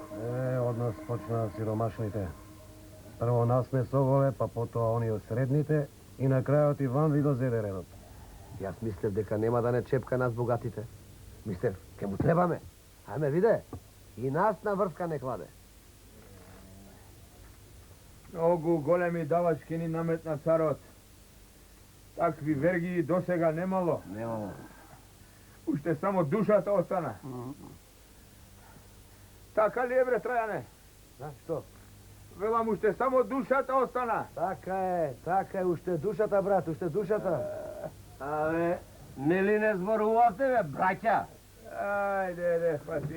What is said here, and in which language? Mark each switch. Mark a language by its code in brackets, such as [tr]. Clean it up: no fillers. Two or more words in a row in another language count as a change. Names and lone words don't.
[mk] Од нас почнаа сиромашните. Прво нас месо голе, па потоа они од средните и на крајот и вам ви дозеде редот. Јас мислев дека нема да не чепка нас богатите. Мислев, ке му требаме. Ајме виде, и нас на врвка не кладе. Многу големи давачкини намет на царот. Такви вергии досега немало. Nemamo. Уште само душата остана. Така ли е, бре, Траяне? Да, што? Велам, уште само душата остана. Така е, уште душата, брат, уште душата. Абе, нели не зборувавте, бе, браќа? Ајде, па ти.